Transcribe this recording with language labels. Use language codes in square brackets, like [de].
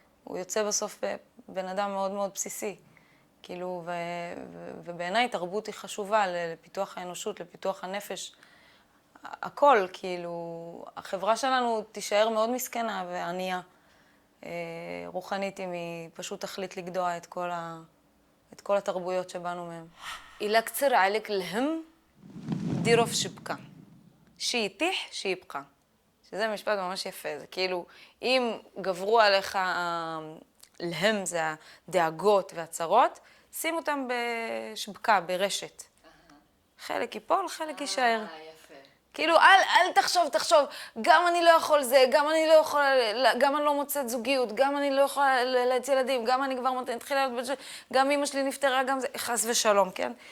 [he] הוא יוצא בסוף בן אדם מאוד מאוד בסיסי. כאילו, ובעיניי תרבות היא חשובה לפיתוח האנושות, לפיתוח הנפש. הכל, כאילו, החברה שלנו תישאר מאוד מסכנה וענייה. רוחנית אם היא פשוט תחליט לגדוע את כל התרבויות שבאנו מהם. [ar] إلا كثر عليك الهم ديره في شبكة. שיתיח, שיבקע. [he] שזה משפט ממש יפה. זה כאילו, אם גברו עליך, להם זה הדאגות והצרות, שים אותם בשבקה, ברשת. חלק ייפול, חלק יישאר. כאילו, אל תחשוב, גם אני לא יכול זה, גם אני לא יכול, גם אני לא מוצאת זוגיות, גם אני לא יכולה להציע ילדים, גם אני כבר מתחילה להיות בג'ל, גם אמא שלי נפטרה, גם זה, חס ושלום, כן?